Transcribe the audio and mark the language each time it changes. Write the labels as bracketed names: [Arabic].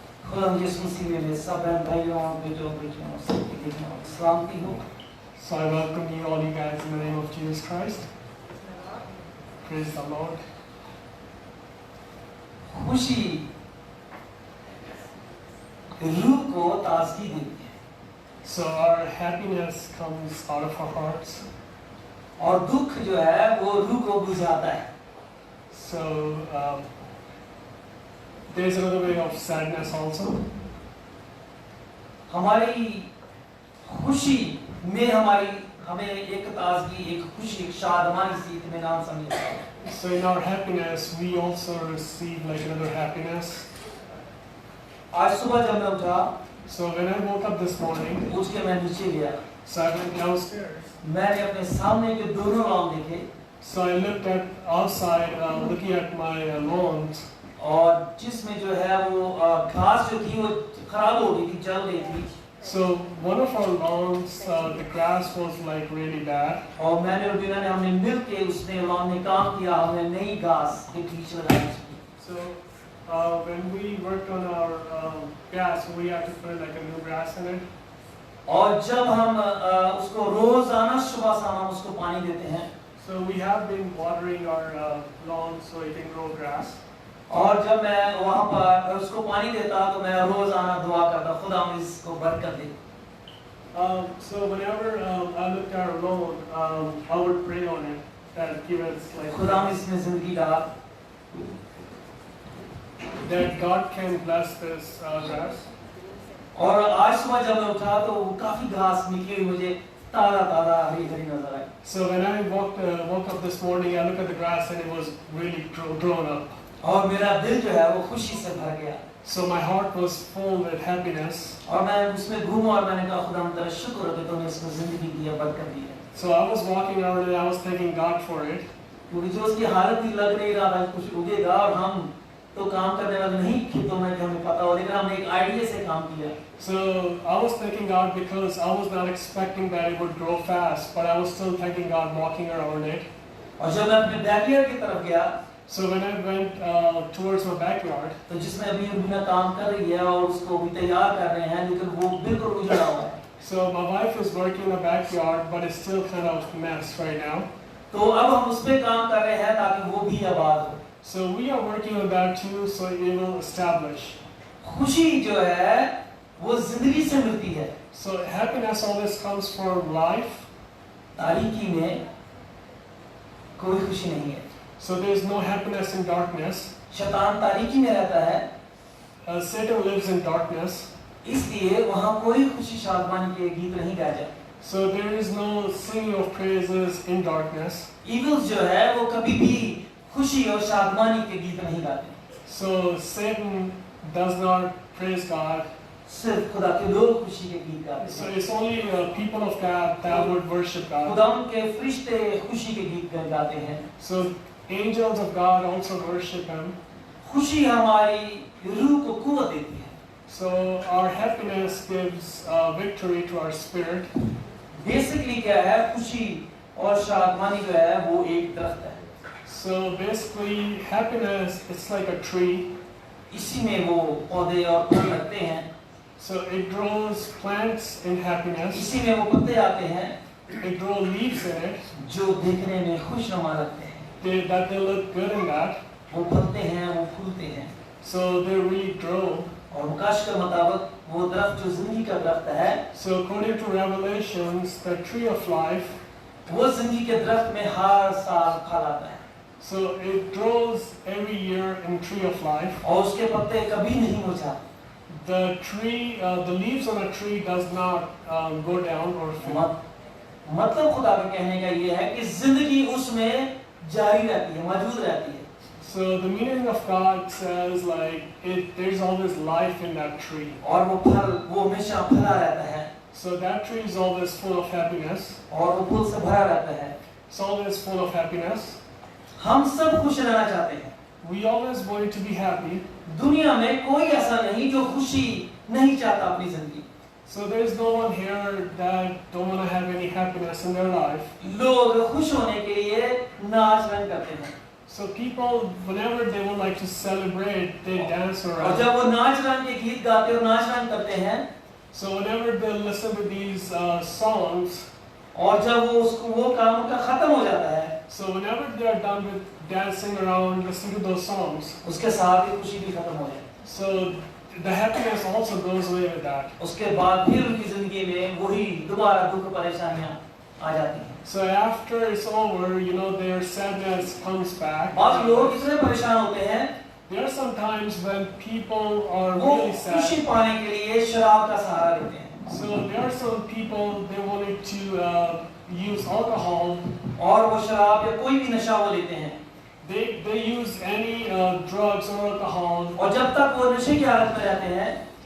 [Hindi] खुदा यीशु मसीह में सब भाइयों और बेटियों सबके देखने और सलामती हो। [English] So I welcome you all you guys in the name of Jesus Christ. Praise the Lord. [Hindi] खुशी रूह को ताजगी देती है, [English] So our happiness comes out of our hearts. [Hindi] और दुख जो है वो रूह को बुझाता है। [English] So there's another way of sadness also. [Hindi] हमारी खुशी में हमें एक ताजगी, एक खुशी, एक शादमानी सी इत्मीनान सा मिलता है। [English] So in our happiness we also receive like another happiness. [Hindi] आज सुबह जब मैं उठा, [English] So when I woke up this morning, [Hindi] उठ के मैं नीचे गया, [English] so I went downstairs. [Hindi] मैंने अपने सामने के दोनों लॉन देखे, [English] So I looked at outside, looking at my lawns. [Hindi] और जिसमें जो है वो घास जो थी वो खराब हो गई थी, जल गई थी। [English] So one of our lawns, the grass was like really bad. [Hindi] और मैंने और बीना ने हमने मिलके उसने लॉन में काम किया, हमने नई घास के बीच लगाई। [English] So when we worked on our grass, we had to put like a new grass in it. [Hindi] और जब हम उसको रोजाना सुबह शाम हम उसको पानी देते हैं, [English] So we have been watering our lawn so it can grow grass. [Hindi] और जब मैं वहाँ पर उसको पानी देता तो मैं रोजाना दुआ करता, खुदा हम इसको बरकत दे। [English] So whenever I looked at our lawn, I would pray on it that give us like [Hindi] खुदा हम इसमें जिंदगी डाल, [English] that God can bless this grass. [Hindi] और आज सुबह जब मैं उठा तो वो काफी घास निकली हुई मुझे ताजा ताजा हरी हरी नजर आई। [English] So when I woke up this morning, I looked at the grass and it was really grown up. [Hindi] और मेरा दिल जो है वो खुशी से भर गया। [English] So my heart was full with happiness. [Hindi] और मैं उसमें घूमा और मैंने कहा खुदा हम तेरा शुक्र है कि तूने इसको जिंदगी दी है, बरकत दी है। [English] So I was walking around and I was thanking God for it. [Hindi] क्योंकि जो उसकी हालत ही लग नहीं रहा था कुछ उगेगा, और हम तो काम करने वाले नहीं खेतों में कि हमें पता हो, लेकिन हमने एक आइडिया से काम किया। [English] So I was thanking God because I was not expecting that it would grow fast, but I was still thanking God walking around it. [Hindi] और जब मैं अपने बैकयार्ड की तरफ गया, [English] So when I went towards my backyard, [Hindi] तो जिसमें अभी उर्मिला काम कर रही है और उसको भी तैयार कर रहे हैं, लेकिन वो बिल्कुल उजड़ा हुआ है। [English] so my wife is working in the backyard, but it's still kind of a mess right now. [Hindi] तो अब हम उस पे काम कर रहे हैं ताकि वो भी आबाद हो। [English] So we are working on that too, so it will establish. [Hindi] खुशी जो है वो जिंदगी से मिलती है। [English] So happiness always comes from life. [Hindi] तारीकी में कोई खुशी नहीं है। [English] So there is no happiness in darkness. [Hindi] शैतान तारीकी में रहता है, [English] Satan lives in darkness. [Hindi] इसलिए वहाँ कोई खुशी शादमानी के गीत नहीं गाए जाते। [English] So there is no singing of praises in darkness. [Hindi] Evils जो है वो कभी भी खुशी और शादमानी के गीत नहीं गाते। [English] So Satan does not praise God. [Hindi] सिर्फ खुदा के लोग खुशी के गीत गाते [English] So [Hindi] हैं। [English] it's only people of God that would worship God. [Hindi] खुदा के फरिश्ते खुशी के गीत गाते हैं। [English] So angels of God also worship Him. [Hindi] खुशी हमारी रूह को कुव्वत देती है। [English] So our happiness gives victory to our spirit. [Hindi] Basically क्या है, खुशी और शादमानी जो है वो एक दरख्त है। [English] So basically happiness, it's like a tree. [Hindi] इसी में वो पौधे और फल लगते हैं। [English] So it grows plants in happiness. [Hindi] इसी में वो पत्ते आते हैं [English] It grows leaves in it. [Hindi] जो देखने में खुशनुमा लगते हैं। [English] That they look good in that. [Hindi] वो फलते हैं, वो फूलते हैं। [English] So they really grow. [Hindi] और मुकाश के मुताबिक वो दरख्त जो जिंदगी का दरख्त है, [English] So according to Revelations, the tree of life, [Hindi] वो जिंदगी के दरख्त में हर साल फल आता है। [English] so it grows every year in tree of life. [Hindi] और उसके पत्ते कभी नहीं मुरझाते। [English] The tree, the leaves on a tree does not go down or fail. [Hindi] मतलब खुदा के कहने का ये है कि जिंदगी उसमें जारी रहती है, मौजूद रहती है। [English] So the meaning of God says there's always life in that tree. [Hindi] और वो हमेशा फला रहता है। [English] So that tree is always full of happiness. [Hindi] और वो फूल से भरा रहता है। [English] It's always full of happiness. [Hindi] हम सब खुश रहना चाहते हैं। [English] We always want to be happy. [Hindi] दुनिया में कोई ऐसा नहीं जो खुशी नहीं चाहता अपनी जिंदगी। [English] So there's no one here that don't want to have any happiness in their life. [Hindi] लोग खुश होने के लिए नाच गान करते हैं। [English] So people, whenever they would like to celebrate, they dance [Hindi] और [English] around. [Hindi] जब वो नाच गान के गीत गाते और नाच गान करते हैं, [English] So whenever they listen to these songs, [Hindi] और जब वो काम उनका खत्म हो जाता है, [English] so whenever they are done with dancing around, listening to those songs, [Hindi] उसके साथ ही खुशी भी खत्म हो जाती है। [English] so the happiness also goes away with that. [Hindi] उसके बाद फिर उनकी जिंदगी में वही दोबारा दुख परेशानियां आ जाती हैं। [English] So after it's over, their sadness comes back. [Hindi] और लोग इतने परेशान होते हैं, [English] There are some times when people are [Hindi] वो [English] really [Hindi] खुशी [English] sad. [Hindi] पाने के लिए शराब का सहारा लेते हैं। [English] So there are some people, they wanted to use alcohol. [Hindi] और वो शराब या कोई भी नशा वो लेते हैं। [English] They use any drugs or alcohol. [Hindi] और जब तक वो नशे की हालत में रहते हैं,